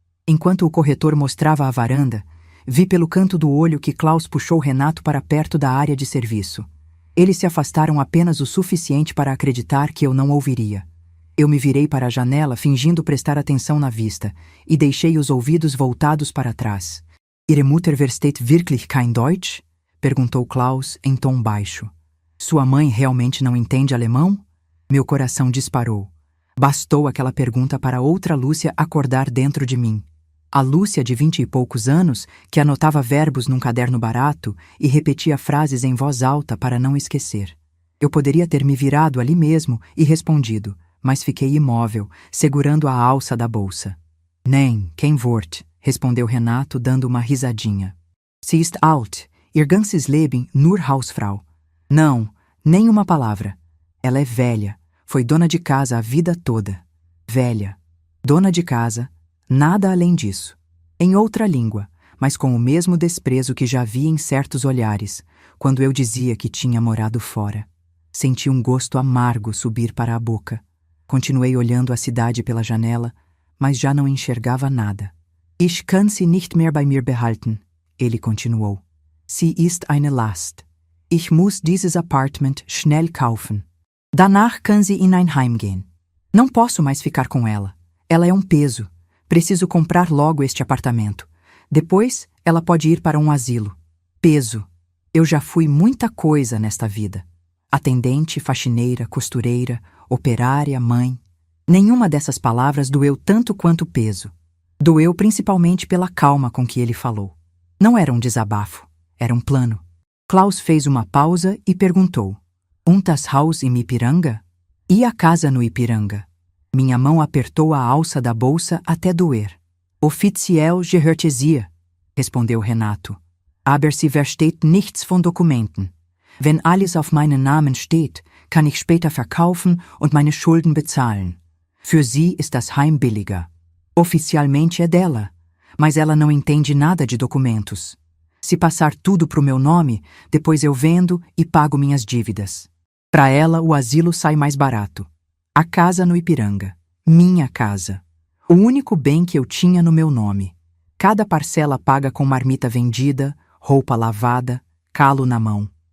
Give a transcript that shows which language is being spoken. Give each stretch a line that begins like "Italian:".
Portuguese: Enquanto o corretor mostrava a varanda, vi pelo canto do olho que Klaus puxou Renato para perto da área de serviço. Eles se afastaram apenas o suficiente para acreditar que eu não ouviria. Eu me virei para a janela fingindo prestar atenção na vista e deixei os ouvidos voltados para trás.
German: "Ihre Mutter versteht wirklich kein Deutsch?",
Portuguese: perguntou Klaus em tom baixo. "Sua mãe realmente não entende alemão?" Meu coração disparou. Bastou aquela pergunta para outra Lúcia acordar dentro de mim. A Lúcia de 20 e poucos anos, que anotava verbos num caderno barato e repetia frases em voz alta para não esquecer. Eu poderia ter me virado ali mesmo e respondido, mas fiquei imóvel, segurando a alça da bolsa.
German: "Nein, kein Wort",
Portuguese: respondeu Renato, dando uma risadinha.
German: "Sie ist alt, ihr ganzes Leben nur Hausfrau."
Portuguese: Não, nem uma palavra. Ela é velha, foi dona de casa a vida toda. Velha, dona de casa, nada além disso. Em outra língua, mas com o mesmo desprezo que já vi em certos olhares, quando eu dizia que tinha morado fora. Senti um gosto amargo subir para a boca. Continuei olhando a cidade pela janela, mas já não enxergava nada.
German: "Ich kann sie nicht mehr bei mir behalten",
Portuguese: ele continuou.
German: "Sie ist eine Last. Ich muss dieses Apartment schnell kaufen. Danach kann sie in ein Heim gehen."
Portuguese: Não posso mais ficar com ela. Ela é um peso. Preciso comprar logo este apartamento. Depois, ela pode ir para um asilo. Peso. Eu já fui muita coisa nesta vida. Atendente, faxineira, costureira, operária, mãe. Nenhuma dessas palavras doeu tanto quanto peso. Doeu principalmente pela calma com que ele falou. Não era um desabafo, era um plano. Klaus fez uma pausa e perguntou:
German: Das Haus im Ipiranga?
Portuguese: E a casa no Ipiranga? Minha mão apertou a alça da bolsa até doer.
German: Offiziell gehört es ihr,
Portuguese: respondeu Renato.
German: Aber sie versteht nichts von Dokumenten. Wenn alles auf meinen Namen steht, kann ich später verkaufen und meine Schulden bezahlen. Für sie ist das Heim billiger.
Portuguese: Oficialmente é dela, mas ela não entende nada de documentos. Se passar tudo pro meu nome, depois eu vendo e pago minhas dívidas. Para ela, o asilo sai mais barato. A casa no Ipiranga. Minha casa. O único bem que eu tinha no meu nome. Cada parcela paga com marmita vendida, roupa lavada, calo na mão.